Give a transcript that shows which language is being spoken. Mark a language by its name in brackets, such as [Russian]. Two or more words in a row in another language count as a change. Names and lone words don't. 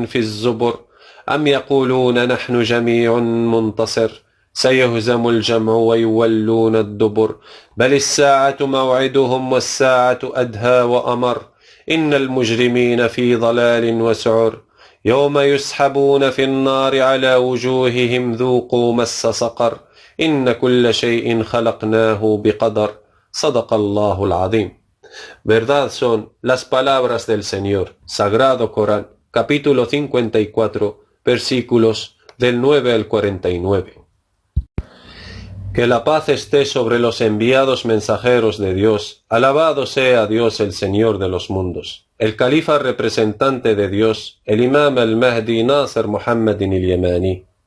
[Arabic] في الزبر أم يقولون نحن جميع منتصر سيهزم الجمع ويولون الدبر بل الساعة موعدهم والساعة أدهى وأمر إن المجرمين في ضلال وسعر يوم يسحبون في النار على وجوههم ذوقوا مس سقر إن كل شيء خلقناه بقدر صدق الله العظيم. [Spanish] Verdad son las palabras del Señor, Sagrado Corán, capítulo 54, versículos del 9 al 49. Que la paz esté sobre los enviados mensajeros de Dios, alabado sea Dios el Señor de los mundos, el califa representante de Dios, el imam al-Mahdi Nasser Muhammad al-Yamani.